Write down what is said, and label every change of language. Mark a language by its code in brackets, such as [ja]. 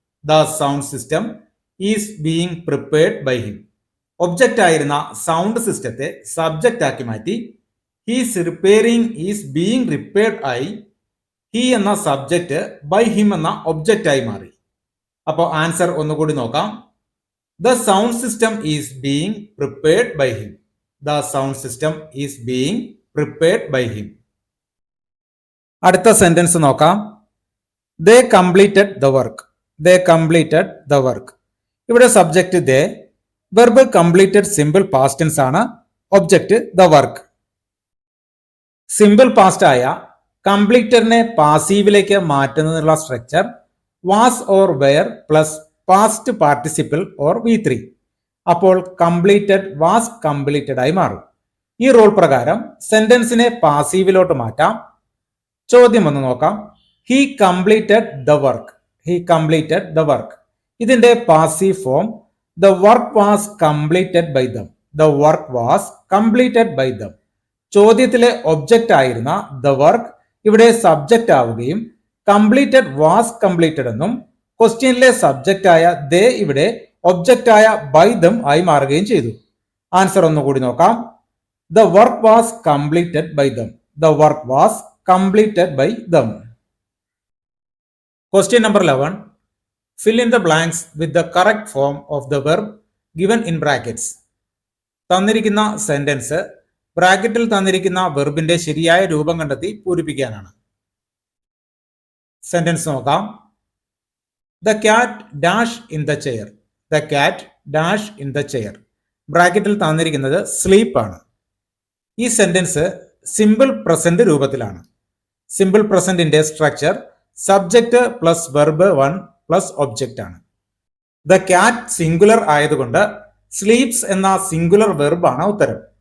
[en] The sound system is being prepared by him. [ml] Object ആയിരുന്ന sound സിസ്റ്റത്തെ subject ആക്കി മാറ്റി [en] his repairing is being repaired [ml] ആയി he എന്ന സബ്ജക്റ്റ് ബൈ ഹിം എന്ന ഒബ്ജക്റ്റ് ആയി മാറി. അപ്പോൾ ആൻസർ ഒന്നുകൂടി നോക്കാം. [en] The sound system is being prepared by him. The sound system is being prepared by him. [ml] അടുത്ത സെന്റൻസ് നോക്കാം. [en] They completed the work. They completed the work. [ml] ഇവിടെ subject they, verb completed simple past tense ആണ്, object the work. Simple past ആയ കംപ്ലീറ്ററിനെ പാസീവിലേക്ക് മാറ്റുന്നതിനുള്ള structure was or were plus past participle or V3. അപ്പോൾ completed was completed ആയി മാറും. ഈ rule പ്രകാരം സെന്റൻസിനെ പാസീവിലോട്ട് മാറ്റാം. ചോദ്യം ഒന്ന് നോക്കാം. [en] He completed the work. He completed the work. [ml] ഇതിന്റെ passive form [en] The work was completed by them. The work was completed by them. [ml] ചോദ്യത്തിലെ object ആയിരുന്ന ദ വർക്ക് ഇവിടെ സബ്ജക്റ്റ് ആവുകയും കംപ്ലീറ്റഡ് വാസ് കംപ്ലീറ്റഡ് എന്നും ക്വസ്റ്റ്യനിലെ സബ്ജക്റ്റ് ആയ ദേ ഇവിടെ ഒബ്ജക്റ്റ് ആയ ബൈ ദം ആയി മാറുകയും ചെയ്തു. ആൻസർ ഒന്നുകൂടി നോക്കാം. [en] The work was completed by them. The work was completed by them. Question number 11. Fill in the blanks with the correct form of the verb given in brackets. [ml] തന്നിരിക്കുന്ന sentence ബ്രാക്കറ്റിൽ തന്നിരിക്കുന്ന വെർബിന്റെ ശരിയായ രൂപം കണ്ടെത്തി പൂരിപ്പിക്കാനാണ്. സെന്റൻസ് നോക്കാം. [en] The cat dash in the chair. The cat dash in the chair. [ml] ബ്രാക്കറ്റിൽ തന്നിരിക്കുന്നത് sleep ആണ്. ഈ സെന്റൻസ് സിമ്പിൾ പ്രസന്റ് രൂപത്തിലാണ്. Simple പ്രസന്റിന്റെ structure subject plus verb 1 plus object ആണ്. ദ ക്യാറ്റ് സിംഗുലർ ആയതുകൊണ്ട് സ്ലീപ്സ് എന്ന സിംഗുലർ വെർബ് ആണ് ഉത്തരം.